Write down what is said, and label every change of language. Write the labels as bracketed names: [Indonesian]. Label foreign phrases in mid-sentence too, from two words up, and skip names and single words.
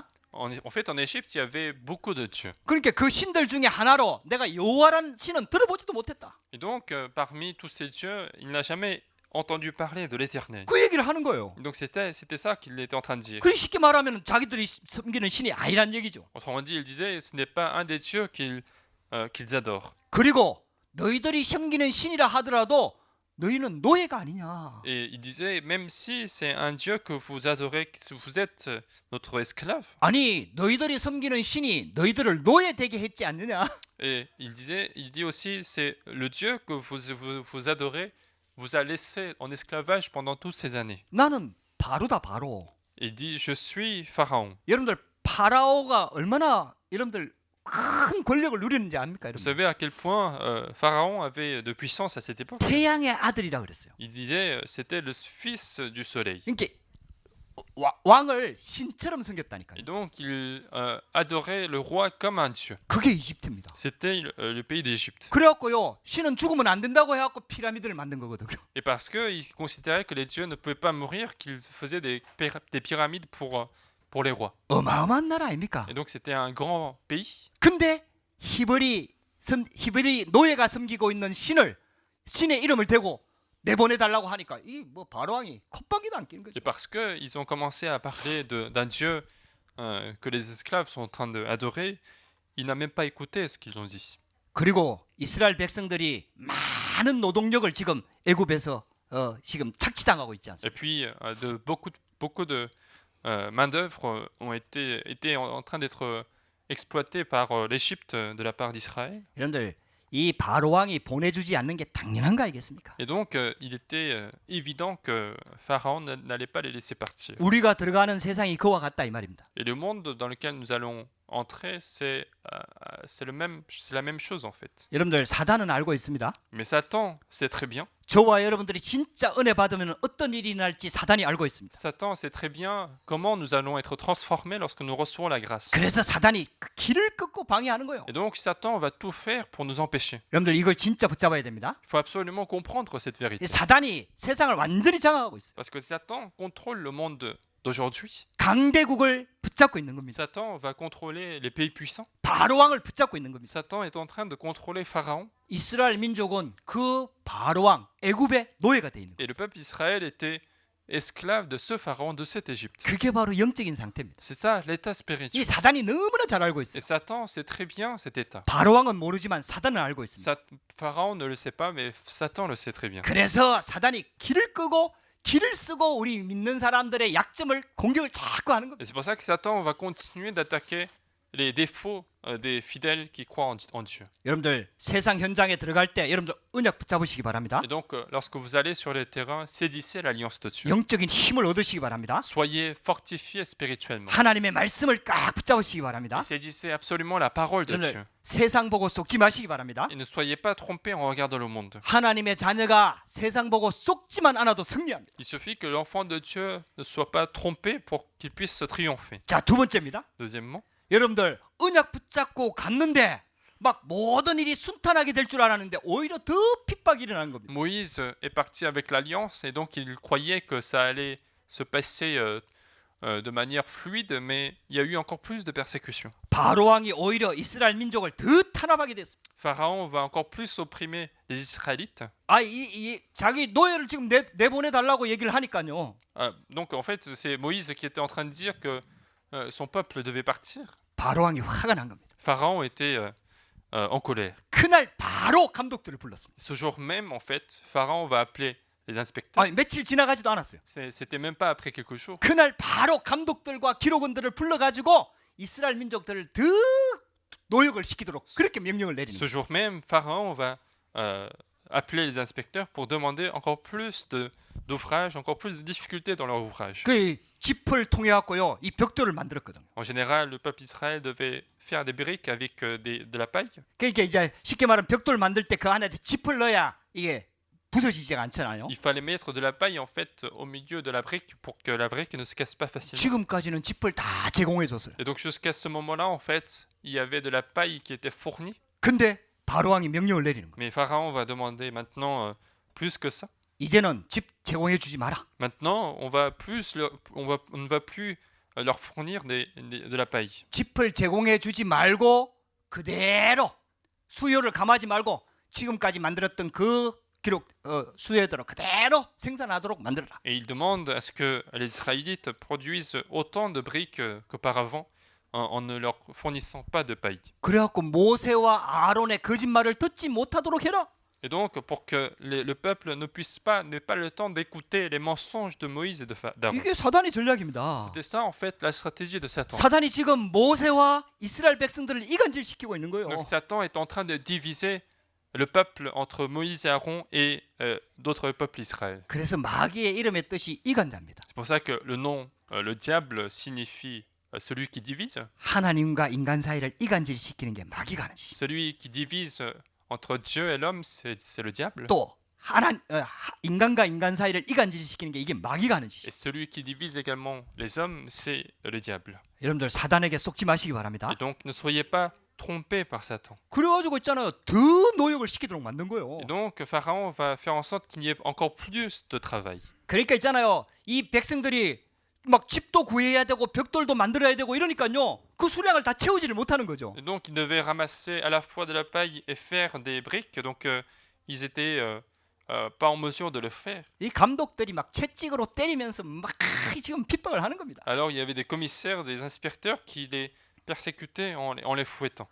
[French] En fait, en Égypte, il y avait beaucoup de dieux. [Korean] 그러니까 그 신들 중에 하나로 내가 여호와라는 신은 들어보지도 못했다. [French] Et donc, parmi tous ces dieux, il n'a jamais entendu parler de l'Éternel. [Korean] 그 얘기를 하는 거예요. [French] Donc, c'était ça qu'il était en train de dire. [Korean] 그 쉽게 말하면 자기들이 섬기는 신이 아니란 얘기죠. [French] Autrement dit, il disait, ce n'est pas un des dieux qu'ils adorent. [Korean] 그리고 너희들이 섬기는 신이라 하더라도 너희는 노예가 아니냐. [French] Et il disait, même si c'est un dieu que vous adorez, que vous êtes notre esclave. [Korean] 아니 너희들이 섬기는 신이 너희들을 노예 되게 했지 않느냐. [French] Et il dit aussi, c'est le dieu que vous adorez, vous a laissé en esclavage pendant toutes ces années. [Korean] 나는 바로다 바로. [French] Il dit, je suis Pharaon. [Korean] 여러분들 파라오가 얼마나 여러분들 큰 권력을 누리는지 압니까? [French] Vous [Korean] 여러분? [French] savez à quel point Pharaon avait de puissance à cette époque. [Korean] 태양의 아들이라 그랬어요. [French] Il disait c'était le fils du soleil. [Korean] 그러니까 왕을 신처럼 섬겼다니까요. [French] Et donc il adorait le roi comme un dieu. [Korean] 그게 이집트입니다. [French] C'était le pays d'Égypte. [Korean] 그래갖고요, 신은 죽으면 안 된다고 해갖고 피라미드를 만든 거거든요. [French] Et parce qu'il considérait que les dieux ne pouvaient pas mourir, qu'ils faisaient des pyramides pour les rois. [Korean] 어마어마한 나라 아닙니까? [French] Et donc c'était un grand pays. [Korean] 근데 히브리 노예가 섬기고 있는 신의 이름을 대고 내보내달라고 하니까 이 뭐 바로왕이 콧방귀도 안 끼는 거죠. [French] Et parce qu'ils ont commencé à parler d'un dieu que les esclaves sont en train d'adorer, il n'a même pas écouté ce qu'ils ont dit. [Korean] 그리고 이스라엘 백성들이 많은 노동력을 지금 애굽에서 지금 착취당하고 있지 [French] Et [Korean] 않습니까? [French] puis beaucoup de main-d'œuvre étaient en train d'être exploités par l'Égypte de la part d'Israël. [Korean] 여러분들 이 바로 왕이 보내주지 않는 게 당연한 거 아니겠습니까? [French] Et donc, il était évident que Pharaon n'allait pas les laisser partir. [Korean] 우리가 들어가는 세상이 그와 같다 이 말입니다. [French] Et le monde dans lequel nous allons entrer, c'est la même chose en fait. [Korean] 여러분들 사단은 알고 있습니다. [French] Mais Satan sait très bien. [Korean] 저와 여러분들이 진짜 은혜 받으면 어떤 일이 날지 사단이 알고 있습니다. [French] Satan sait très bien comment nous allons être transformés lorsque nous recevons la grâce. [Korean] 그래서 사단이 그 길을 끊고 방해하는 거예요. [French] Et donc Satan va tout faire pour nous empêcher. [Korean] 여러분들 이걸 진짜 붙잡아야 됩니다. [French] Il faut absolument comprendre cette vérité. [Korean] 이 사단이 세상을 완전히 장악하고 있어요. [French] Parce que Satan contrôle le monde d'aujourd'hui. [Korean] 강대국을 붙잡고 있는 겁니다. [French] Satan va contrôler les pays puissants. [Korean] 바로 왕을 붙잡고 있는 겁니다. [French] Satan est en train de contrôler Pharaon. [Korean] 이스라엘 민족은 그 바로 왕 애굽의 노예가 돼 있는 거예요. [French] Et le peuple d'Israël était esclave de ce Pharaon, de cette Égypte. [Korean] 그게 바로 영적인 상태입니다. [French] C'est ça l'état [Korean] 이 [French] spirituel. [Korean] 사단이 너무나 잘 알고 있어요. [French] Et Satan sait très bien cet état. [Korean] 바로 왕은 모르지만 사단은 알고 있습니다. [French] Pharaon ne le sait pas, mais Satan le sait très bien. [Korean] 그래서 사단이 길을 끄고 길을 쓰고 우리 믿는 사람들의 약점을 공격을 자꾸 하는 겁니다. [French] Et c'est pour ça que Satan va continuer d'attaquer les défauts des fidèles qui croient en Dieu. [Korean] 여러분들 세상 현장에 들어갈 때 여러분들 언약 붙잡으시기 바랍니다. [French] Et donc, lorsque vous allez sur les terrains, saisissez l'alliance de Dieu. [Korean] 영적인 힘을 얻으시기 바랍니다. [French] Soyez fortifiés spirituellement. [Korean] 하나님의 말씀을 꽉 붙잡으시기 바랍니다. [French] Saisissez absolument la parole de Dieu. [Korean] 여러분들 세상 보고 속지 마시기 바랍니다. [French] Et ne soyez pas trompés en regardant le monde. [Korean] 하나님의 자녀가 세상 보고 속지만 않아도 승리합니다. [French] Il suffit que l'enfant de Dieu ne soit pas trompé pour qu'il puisse triompher. [Korean] 자, 두 번째입니다. [French] Deuxièmement, [Korean] 여러분들 언약 붙잡고 갔는데 막 모든 일이 순탄하게 될 줄 알았는데 오히려 더 핍박이 일어난 겁니다. [French] Moïse est parti avec l'alliance et donc il croyait que ça allait se passer de manière fluide, mais il y a eu encore plus de persécutions. [Korean] 바로 왕이 오히려 이스라엘 민족을 더 탄압하게 됐습니다. [French] Pharaon va encore plus opprimer les Israélites. [Korean] 이 자기 노예를 지금 내보내 달라고 얘기를 하니까요. [French] Donc en fait, c'est Moïse qui était en train de dire que son peuple devait partir. [Korean] 바로 왕이 화가 난 겁니다. [French] Pharaon était en colère. [Korean] 그날 바로 감독들을 불렀습니다. [French] Ce jour même, en fait, Pharaon va appeler les inspecteurs. [Korean] 며칠 지나가지도 않았어요. [French] C'était même pas après quelques jours. [Korean] 그날 바로 감독들과 기록원들을 불러가지고 이스라엘 민족들을 더 노역을 시키도록 그렇게 명령을 내리는 [French] Ce jour même, Pharaon va appeler les inspecteurs pour demander encore plus d'ouvrages, encore plus de difficultés dans leur ouvrage. [Korean] 그 짚을 통해 갖고요 이 벽돌을 만들었거든요. [French] En général, le peuple d'Israël devait faire des briques avec de la paille. [Korean] 그러니까 이제 쉽게 말하면 벽돌 만들 때 그 안에 짚을 넣어야 이게 부서지지가 않잖아요. [French] Il fallait mettre de la paille en fait au milieu de la brique pour que la brique ne se casse pas facilement. [Korean] 지금까지는 짚을 다 제공해 줬어요. [French] Et donc jusqu'à ce moment-là, en fait, il y avait de la paille qui était fournie. [Korean] 근데 바로 왕이 명령을 내리는 거예요. [French] Mais Pharaon va demander maintenant plus que ça. [Korean] 이제는 집 제공해 주지 마라. [French] Maintenant, on ne va plus leur fournir de la paille. [Korean] 짚을 제공해 주지 말고 그대로 수요를 감하지 말고 지금까지 만들었던 그 기록 수요대로 그대로 생산하도록 만들어라. [French] Et il demande à ce que les Israélites produisent autant de briques qu'auparavant en ne leur fournissant pas de paille. [Korean] 그래갖고 모세와 아론의 거짓말을 듣지 못하도록 해라. [French] Et donc, pour que le peuple n'ait pas le temps d'écouter les mensonges de Moïse et d'Aaron. [Korean] 이게 사단의 전략입니다. [French] C'était ça, en fait, la stratégie de Satan. [Korean] 사단이 지금 모세와 이스라엘 백성들을 이간질시키고 있는 거예요. [French] Donc, Satan est en train de diviser le peuple entre Moïse et Aaron et d'autres peuples d'Israël. [Korean] 그래서 마귀의 이름의 뜻이 이간자입니다. [French] C'est pour ça que le nom, le diable, signifie celui qui divise. [Korean] 하나님과 인간 사이를 이간질시키는 게 마귀가 하는 짓. [French] Celui qui divise entre Dieu et l'homme, c'est le diable. [Korean] 또 인간과 인간 사이를 이간질시키는 게 이게 마귀가 하는 짓. [French] Et celui qui divise également les hommes, c'est le diable. [Korean] 여러분들 사단에게 속지 마시기 바랍니다. [French] Et donc, ne soyez pas trompés par Satan. [Korean] 그래가지고 있잖아요. 더 노역을 시키도록 만든 거예요. [French] Et donc, Pharaon va faire en sorte qu'il y ait encore plus de travail. [Korean] 그러니까 있잖아요. 이 백성들이 막 집도 구해야 되고 벽돌도 만들어야 되고 이러니까요. 그 수량을 다 채우지를 못하는 거죠. [French] Et donc, ils devaient ramasser à la fois de la paille et faire des briques. Donc, ils étaient pas en mesure de le faire. [Korean] 이 감독들이 막 채찍으로 때리면서 막 지금 핍박을 하는 겁니다. [French] Alors, il y avait des commissaires, des inspecteurs qui les persécutaient en les fouettant.